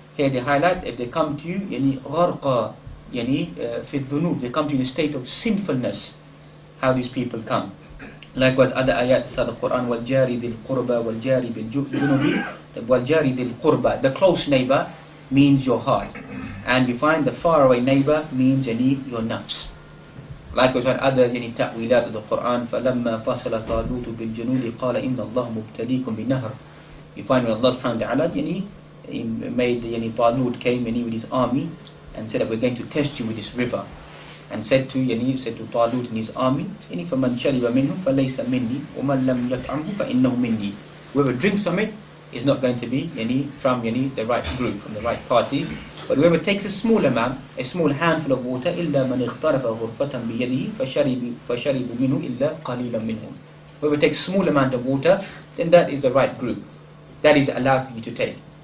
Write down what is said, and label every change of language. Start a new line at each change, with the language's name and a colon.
English: Here they highlight, if they come to you
Arabic: غَرْقًا فِي الذُّنُوبِ,
English: they come to you in a state of sinfulness. How these people come. Likewise, other ayat of the Quran,
Arabic: وَالْجَارِ ذِي الْقُرْبَى وَالْجَارِ بِالْجُنُوبِ, وَالْجَارِ ذِي الْقُرْبَى,
English: the close neighbor means your heart. And you find the faraway neighbor means your nafs. Likewise, other ta'wilat of the Quran,
Arabic: فَلَمَّا فَصَلَ طَالُوتُ بِالْجُنُودِ قَالَ إِنَّ اللَّهَ مُبْتَلِيكُمْ بِنَهْرٍ.
English: You find when Allah subhanahu wa ta'ala he made Talut came with his army and said that we're going to test you with this river. And said to Talut and his army,
Arabic: فَمَنْ شَرِبَ مِنْهُ فَلَيْسَ مِنِّي وَمَنْ لَمْ يَطْعَمْهُ فَإِنَّهُ مِنِّي.
English: Whoever drinks from it is not going to be from the right group, from the right party. But whoever takes a small amount, a small handful of water,
Arabic: إِلَّا مَنْ اِخْتَرَفَ غُرْفَةً بِيَدِهِ فَشَرِبُ مِنْهُ إِلَّا قَلِيلًا مِنْهُمْ.
English: Whoever takes a small amount of water, then that is the right group. That is allowed for you to take.